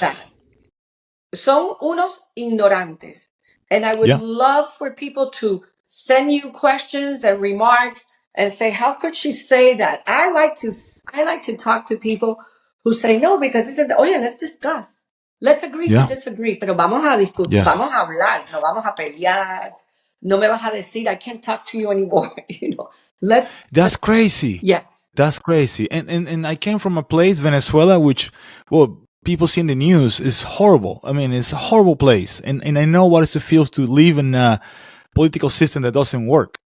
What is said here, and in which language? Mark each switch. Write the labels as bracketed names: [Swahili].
[English] that. [Spanish] Son unos ignorantes. [English] And I would Yeah. love for people to send you questions and remarks and say, how could she say that? I like to talk to people who say no, because they said, oh yeah, let's discuss. Let's agree to Yeah. disagree, [Spanish] pero vamos a discutir, [English] Yes. [Spanish] vamos a hablar, no vamos a pelear. No me vas a decir, [English] I can't talk to you anymore. That's crazy. Yes. That's crazy. And I came from a place, Venezuela, which, well, people see in the news is horrible. I mean, it's a horrible place. And I know what it feels to live in a political system that doesn't work.